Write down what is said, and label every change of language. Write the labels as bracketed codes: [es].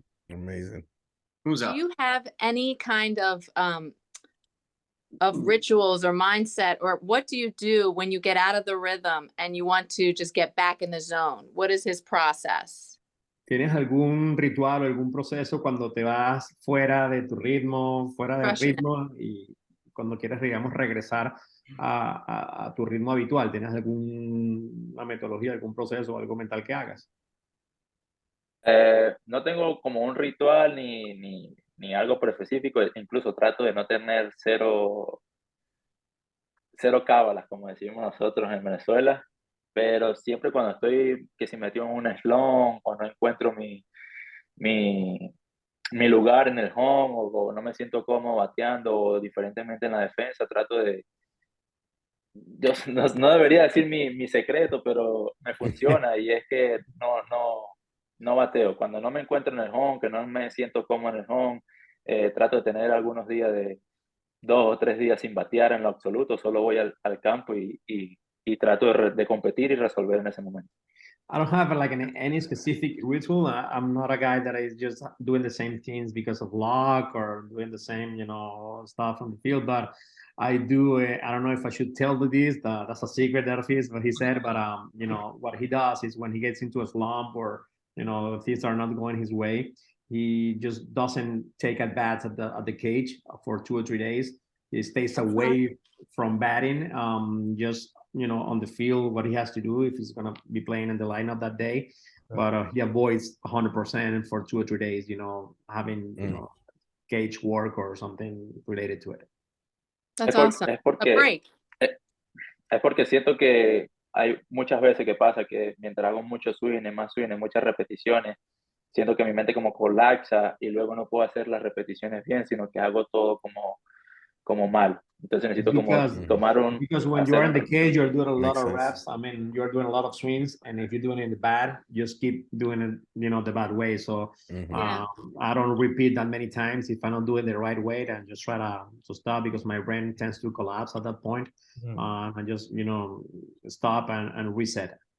[en] Amazing. Who's Do up? you have any kind of rituals or mindset, or what do you do when you get out of the rhythm and you want to just get back in the zone? What is his process? [es] ¿Tienes algún ritual o algún proceso cuando te vas fuera de tu ritmo, fuera del [en] Crushing it. [es] ritmo y cuando quieres, digamos, regresar a tu ritmo habitual? ¿Tienes alguna metodología, algún proceso o algo mental que hagas? No tengo como un ritual ni algo por específico, incluso trato de no tener cero cábalas, como decimos nosotros en Venezuela, pero siempre cuando estoy, que si metido en un slump, cuando no encuentro mi, mi lugar en el home o no me siento cómodo bateando o diferentemente en la defensa, trato de... Yo no debería decir mi secreto, pero me funciona y es que no bateo. Cuando no me encuentro en el home, que no me siento cómodo en el home, trato de tener algunos días de 2 o 3 días sin batear en lo absoluto, solo voy al campo y trato de competir y resolver en ese momento. [en] I don't have like any specific ritual. I'm not a guy that is just doing the same things because of luck or doing the same, stuff on the field. But I do. I don't know if I should tell you this. That's a secret that of his, what he said. But what he does is when he gets into a slump or things are not going his way, he just doesn't take at bats at the cage for 2 or 3 days. He stays away from batting. Just on the field, what he has to do if he's going to be playing in the lineup that day. But he avoids 100% for 2 or 3 days, having, cage work or something related to it. That's awesome. [es] Es porque, [en] A break. [es] es porque siento que hay muchas veces que pasa que mientras hago muchos swings, más swings, muchas repeticiones, siento que mi mente como colapsa y luego no puedo hacer las repeticiones bien, sino que hago todo como mal. Entonces necesito como tomar [en] because when you are in the cage, you're doing a lot Makes of sense. reps. I mean, you're doing a lot of swings, and if you're doing it in the bad, just keep doing it, the bad way. So I don't repeat that many times. If I don't do it the right way, then just try to stop because my brain tends to collapse at that point. And just stop and reset.